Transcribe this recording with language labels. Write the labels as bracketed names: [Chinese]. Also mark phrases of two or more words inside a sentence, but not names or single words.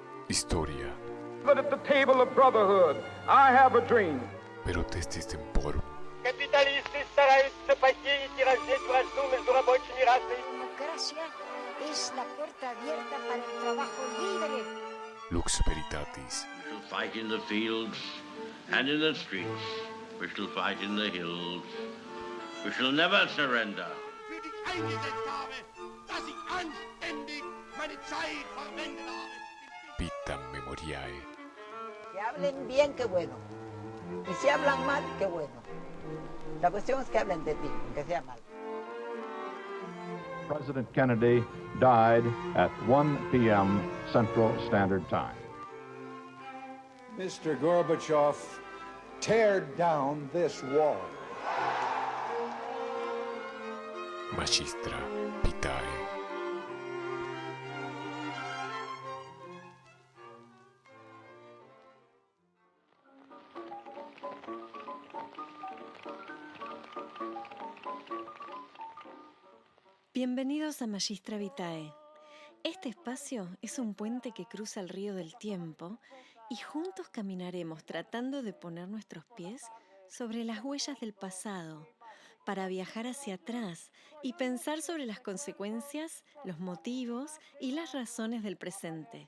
[Latin] Historia. [English] But at the table of brotherhood, I have a dream. Перотести с темпор. [Russian] Капиталисты стараются посеять и раздеть вражду между рабочими расами. [Spanish] Democracia es la puerta abierta para el trabajo libre. [Latin] Lux veritatis. [English] We shall fight in the fields and in the streets. We shall fight in the hills. We shall never surrender. [German] Für dich eingesetzt habe, dass ich anständig meine Zeit verwendet habe. [Latin] Vitam memoriae. [Spanish] Que hablen bien, qué bueno. Y si hablan mal, qué bueno. La cuestión es que hablen de ti, aunque sea mal. [English] President Kennedy died at 1 p.m. Central Standard Time. Mr. Gorbachev, tear down this wall. [Latin] Magistra vitae. [Spanish] Bienvenidos a Magistra Vitae. Este espacio es un puente que cruza el río del tiempo y juntos caminaremos tratando de poner nuestros pies sobre las huellas del pasado para viajar hacia atrás y pensar sobre las consecuencias, los motivos y las razones del presente.